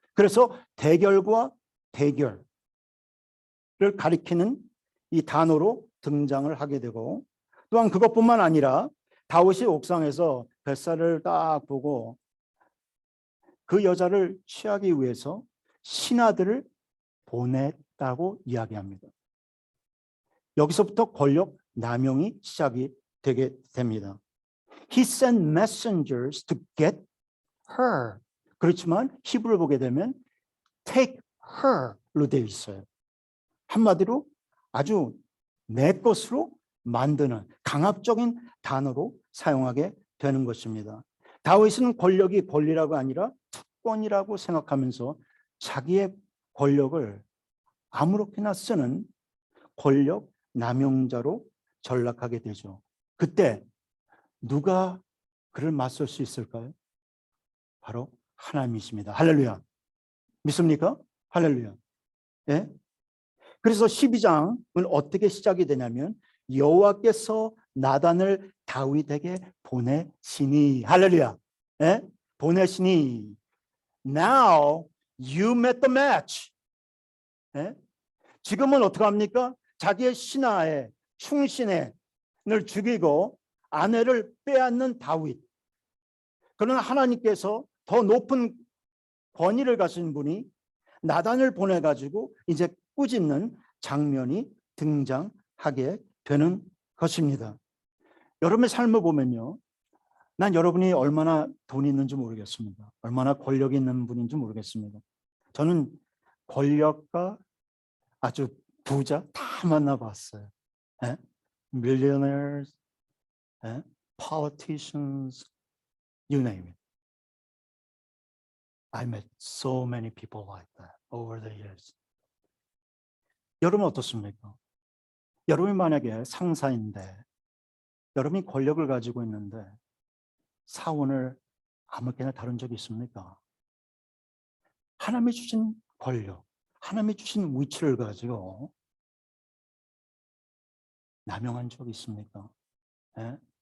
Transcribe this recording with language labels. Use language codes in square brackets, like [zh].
[ko] 그래서 대결과 대결을 가리키는 이 단어로 등장을 하게 되고 또한 그것뿐만 아니라 다윗이 옥상에서 뱃살을 딱 보고 그 여자를 취하기 위해서 신하들을 보냈다고 이야기합니다. 여기서부터 권력 남용이 시작이 되게 됩니다. [en] He sent messengers to get her. [ko] 그렇지만 히브리를 보게 되면 [en] take her [ko] 로 되어 있어요. 한마디로 아주 내 것으로 만드는 강압적인 단어로 사용하게 되는 것입니다. 다윗은 권력이 권리라고 아니라 특권이라고 생각하면서 자기의 권력을 아무렇게나 쓰는 권력 남용자로 전락하게 되죠. 그때 누가 그를 맞설 수 있을까요? 바로 하나님이십니다. 할렐루야. 믿습니까? 할렐루야. 예? 그래서 12장은 어떻게 시작이 되냐면 여호와께서 나단을 다윗에게 보내시니, 할렐루야. 예? 보내시니 [en] now you met the match. [ko] 예? 지금은 어떻게 합니까? 자기의 신하에 충신을 죽이고 아내를 빼앗는 다윗. 그러나 하나님께서 더 높은 권위를 가진 분이 나단을 보내가지고 이제 꾸짖는 장면이 등장하게 되는 것입니다. 여러분의 삶을 보면요, 난 여러분이 얼마나 돈이 있는지 모르겠습니다. 얼마나 권력이 있는 분인지 모르겠습니다. 저는 권력과 아주 부자 다 만나봤어요. 예? [en] Millionaires, [ko] 예? [en] Politicians, you name it. I met so many people like that over the years. [ko] 여러분 어떻습니까? 여러분이 만약에 상사인데 여러분이 권력을 가지고 있는데 사원을 아무렇게나 다룬 적이 있습니까? 하나님이 주신 권력, 하나님이 주신 위치를 가지고 남용한 적이 있습니까? 예?